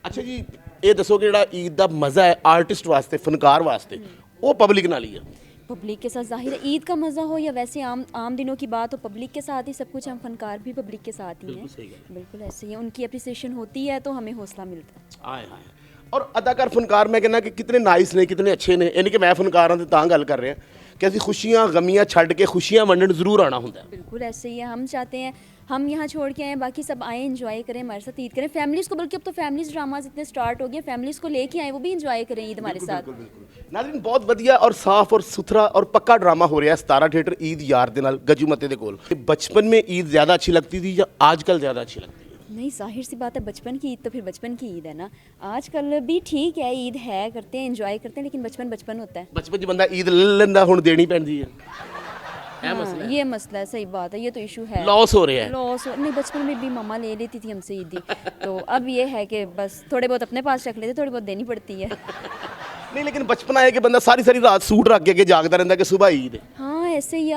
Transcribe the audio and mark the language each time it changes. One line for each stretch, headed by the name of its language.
Punjabi: ਅੱਛਾ ਜੀ, ਇਹ ਦੱਸੋ ਕਿ ਜਿਹੜਾ ਈਦ ਦਾ ਮਜ਼ਾ ਹੈ ਆਰਟਿਸਟ ਵਾਸਤੇ, ਫਨਕਾਰ ਵਾਸਤੇ, ਉਹ ਪਬਲਿਕ ਨਾਲ ਹੀ ਹੈ?
Hindi: पब्लिक के साथ जाहिर है, ईद का मज़ा हो या वैसे आम दिनों की बात हो, पब्लिक के साथ ही सब कुछ। हम फनकार भी पब्लिक के साथ ही हैं, बिल्कुल ऐसे ही है। उनकी अप्रिसिएशन होती है तो हमें हौसला मिलता है।
Punjabi: ਆਏ ਹਾਏ ਔਰ ਅਦਾਕਾਰ ਫਨਕਾਰ ਮੈਂ ਕਹਿੰਦਾ ਕਿ ਕਿਤਨੇ ਨਾਈਸ ਨੇ, ਕਿਤਨੇ ਅੱਛੇ ਨੇ। ਯਾਨੀ ਕਿ ਮੈਂ ਫਨਕਾਰਾਂ ਤੇ ਤਾਂ ਗੱਲ ਕਰ ਰਿਹਾ ਕਿ ਅਸੀਂ ਖੁਸ਼ੀਆਂ ਗਮੀਆਂ ਛੱਡ ਕੇ ਖੁਸ਼ੀਆਂ ਵੰਡਣ ਜ਼ਰੂਰ ਆਣਾ ਹੁੰਦਾ ਹੈ।
Hindi: बिल्कुल ऐसे ही है। हम चाहते हैं हम यहाँ छोड़ के आए, बाकी सब आए एंजॉय करें, हमारे साथ ईद करें, फैमिलीज़ को, बल्कि अब तो फैमिलीज़ ड्रामाज इतने स्टार्ट हो गए, फैमिलीज़ को लेके आए, वो भी एंजॉय करें ईद हमारे साथ।
Punjabi: ਨਾਜ਼ਰੀਨ ਬਹੁਤ ਵਧੀਆ ਔਰ ਸਾਫ਼ ਔਰ ਸੁਥਰਾ ਔਰ ਪੱਕਾ ਡਰਾਮਾ ਹੋ ਰਿਹਾ ਹੈ 17 ਥੀਏਟਰ ईद यार ਦੇ ਨਾਲ ਗੱਜੂ ਮੱਤੇ ਦੇ ਕੋਲ।
Hindi: बचपन में ईद ज़्यादा अच्छी लगती थी या आजकल ज़्यादा अच्छी लगती है? नहीं, जाहिर सी बात है, बचपन की ईद तो फिर बचपन की ईद है ना। आजकल भी ठीक है, ईद है, करते हैं, एंजॉय करते हैं, लेकिन बचपन बचपन होता है।
Punjabi: बचपन 'ਚ ਬੰਦਾ ईद ਲੈ ਲੈਂਦਾ, ਹੁਣ ਦੇਣੀ ਪੈਂਦੀ ਹੈ।
Hindi: हाँ, ये मसला है, सही बात है, ये तो इशू है। लॉस हो रहा है। लॉस नहीं, बचपन में भी मम्मा ले लेती थी हमसे ईदी, तो अब ये है कि बस थोड़े बहुत अपने पास रख लेते, थोड़ी बहुत देनी पड़ती है। नहीं, लेकिन बचपन है कि बंदा सारी सारी रात सूट रख के जागता रहता कि सुबह ईद है। हाँ, ऐसे ही।